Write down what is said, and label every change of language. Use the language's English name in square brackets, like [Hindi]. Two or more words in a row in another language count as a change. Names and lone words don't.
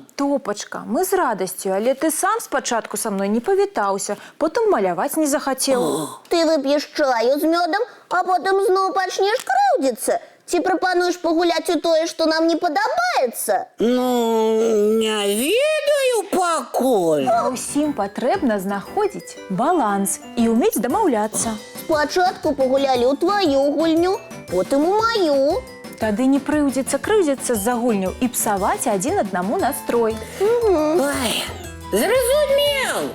[Ukrainian] Топочка, ми з радістю, але ти сам спочатку со мною не повітався, потім малювати не захотів. Ти вип'єш чаю з медом, а потім знову почнеш кривдитися. Ці пропонуєш погуляти у тое, що нам не подобається? [Belarusian] Ну, не ведаю пакуль. [Ukrainian] Усім потрібно знаходити баланс і вміти домовлятися. Спочатку погуляли у твою гульню, потім у мою. Тоді не кривдиться за гульню і псувати один одному настрой. Ой, зрозумів.